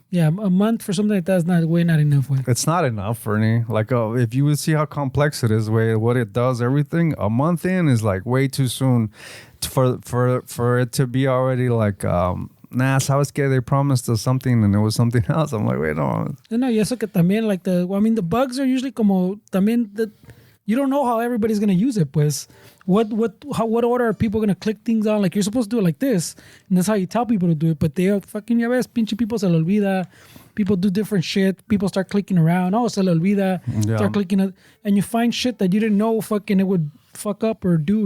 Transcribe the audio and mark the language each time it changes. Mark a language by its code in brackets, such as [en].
[en] Yeah, a month for something like that is not enough. Way. It's not enough for any. Like, if you would see how complex it is, what it does, everything, a month in is like way too soon for it to be already like, sabes que they promised us something and it was something else. I'm like, wait, no. No, y eso que también, like the bugs are usually como también you don't know how everybody's gonna use it, pues. What order are people gonna click things on? Like, you're supposed to do it like this, and that's how you tell people to do it. But they fucking, ya ves, pinche people se le olvida. People do different shit. People start clicking around. [es] Oh, se le olvida. [en] Yeah. Start clicking, and you find shit that you didn't know fucking it would fuck up or do.